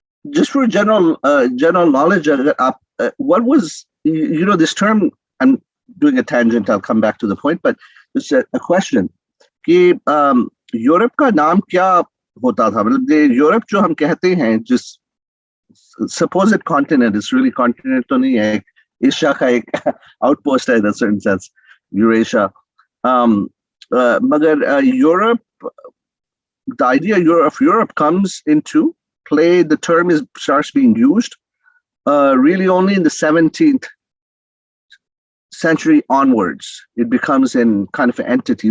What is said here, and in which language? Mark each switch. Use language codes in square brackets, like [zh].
[en] Just for general knowledge, what was, this term, I'm doing a tangent, I'll come back to the point, but just a question. [hi] कि Europe का नाम क्या होता था? मतलब Europe जो हम कहते हैं, जिस supposed continent, [en] it's really continent [hi] तो नहीं है, एशिया का एक outpost है [en] in a certain sense, [hi] Eurasia. [en] मगर Europe, the idea of Europe comes into play. The term starts being used really only in the 17th century onwards. It becomes in kind of an entity.